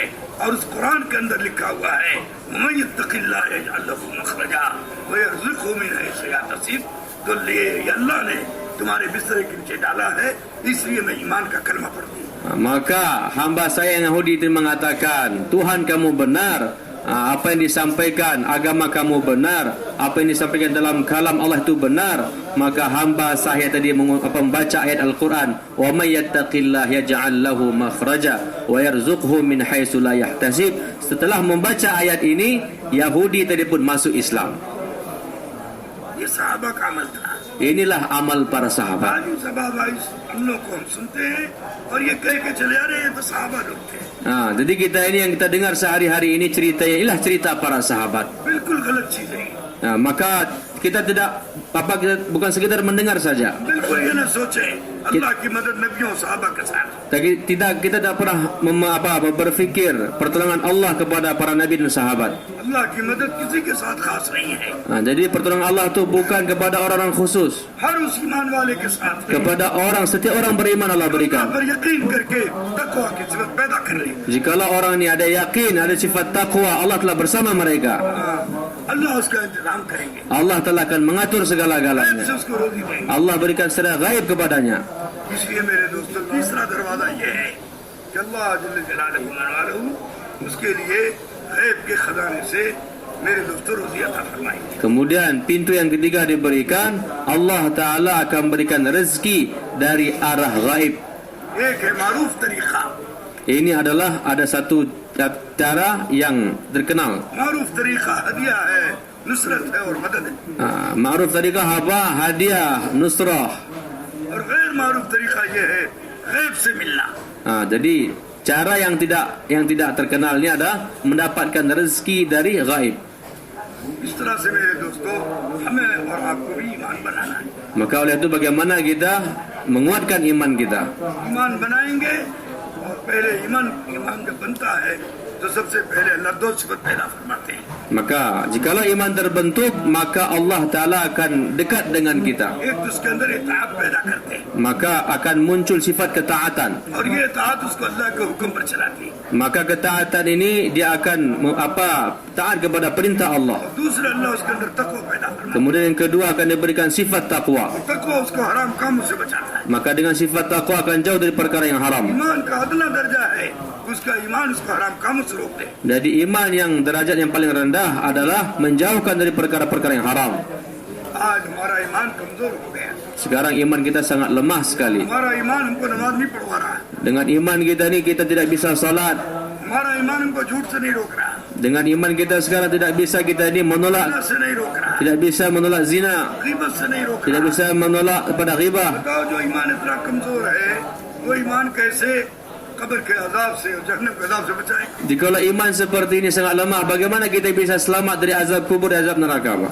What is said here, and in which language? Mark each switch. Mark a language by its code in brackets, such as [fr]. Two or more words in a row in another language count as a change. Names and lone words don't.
[hi] और उस कुरान के अंदर लिखा हुआ है [ar] ومن يتق الله يجعل له مخرجا ويرزقه من حيث يحتسب. [hi] तो ये अल्लाह ने तुम्हारे बिस्तरे के नीचे डाला है, इसलिए मैं ईमान का कलमा पढ़ती हूँ। [id] Maka hamba saya yang Yahudi itu mengatakan, Tuhan kamu benar, apa yang disampaikan agama kamu benar, apa yang disampaikan dalam kalam Allah itu benar. Maka hamba saya tadi membaca ayat Al-Quran, [ar] ومن يتق الله يجعل له مخرجا ويرزقه من حيث لا يحتسب. [id] Setelah membaca ayat ini, Yahudi tadi pun masuk Islam. [hi] ये सहाबा का अमल था। [id] Inilah amal para sahabat. [hi] आज उन सहाबा इस अमलों को हम सुनते हैं और ये कह के चले आ रहे हैं, तो सहाबा लोग थे। [id] Jadi kita ini yang kita dengar sehari-hari ini ceritanya, inilah cerita para sahabat. [hi] बिल्कुल गलत चीज है। [id] Maka kita kita bukan sekedar mendengar saja. [hi] बिल्कुल ये न सोचे अल्लाह की मदद नबियों सहाबा के साथ। [id] Tapi kita tak pernah berfikir pertolongan Allah kepada para nabi dan sahabat. [hi] अल्लाह की मदद किसी के साथ खास नहीं है, [id] Jadi pertolongan Allah itu bukan kepada orang-orang khusus, हर उस ईमान वाले के साथ है। kepada setiap orang beriman Allah [hi] अल्लाह [id] berikan. [hi] पर यकीन करके तकवा की सिफत पैदा कर ली। [id] Jikalau orang ini ada yakin, ada sifat takwa, Allah telah bersama mereka. [hi] अल्लाह उसका इंतजाम करेंगे, [id] Allah telah akan mengatur [hi] गायब [id] segala-galanya. [hi] से उसको रोजी देंगे। [id] Allah berikan secara gaib kepadanya. [hi] इसलिए मेरे दोस्तों तीसरा दरवाजा ये है कि अल्लाह [ar] جل جلاله وعلاه [hi] उसके लिए गैब के खजाने से मेरे दोस्तों रोजी अता फरमाएंगे। [id] Kemudian pintu yang ketiga diberikan, Allah Ta'ala akan berikan rezeki dari arah gaib. [hi] एक है मारूफ तरीका। [id] Ini adalah ada satu cara yang terkenal. [hi] मारूफ तरीका हदिया है, नुसरत है और मदद है। मारूफ तरीका [id] apa? Hadiah, nusrah. [hi] और गैर मारूफ तरीका ये है गैब से मिलना। [id] Jadi cara yang tidak terkenal ini adalah mendapatkan rezeki dari gaib. [hi] इस तरह से मेरे दोस्तों हमें और आपको भी ईमान बनाना है। [id] Maka oleh itu bagaimana kita menguatkan iman kita? [hi] ईमान बनाएंगे और पहले ईमान जब बनता है तो सबसे पहले अल्लाह दो सिफत पैदा फरमाते हैं। [id] Maka jikalau iman terbentuk, maka Allah Ta'ala akan dekat dengan kita. [hi] एक तो उसके अंदर इताअत पैदा करते हैं [id] Maka akan muncul sifat ketaatan. [hi] और ये इताअत उसको अल्लाह के हुक्म पर चलाती है। [id] Maka ketaatan ini dia akan taat kepada perintah Allah. [hi] और दूसरा अल्लाह उसके अंदर तकवा पैदा फरमाता [id] Kemudian yang kedua akan diberikan sifat takwa. [hi] है। तकवा उसको हराम कामों से बचाता है। [id] Maka dengan sifat takwa akan jauh dari perkara yang haram. [hi] ईमान का अदना दर्जा है, उसका ईमान उसको हराम कामों से रोक दे। [id] Jadi iman yang derajat yang paling rendah adalah menjauhkan dari perkara-perkara yang haram. [hi] आज हमारा ईमान कमजोर हो गया। [id] Sekarang iman kita sangat lemah sekali. [hi] हमारा ईमान हमको नमाज नहीं पढ़वा रहा है। [id] Dengan iman kita ni kita tidak bisa salat. [hi] हमारा ईमान हमको झूठ से नहीं रोक रहा, [id] Dengan iman kita sekarang tidak bisa kita ni [hi] ज़िना [id] menolak, [hi] से नहीं रोक रहा, [id] tidak bisa menolak zina, [hi] गीबत से नहीं रोक [id] tidak [hi] रहा। [id] bisa menolak pada ghibah. [hi] बताओ जो ईमान इतना कमजोर है, वो ईमान कैसे कब्र के अजाब से और जहन्नम के अजाब से बचाए? [id] Jikalau iman seperti ini sangat lemah, bagaimana kita bisa selamat dari azab kubur dan azab neraka, Pak?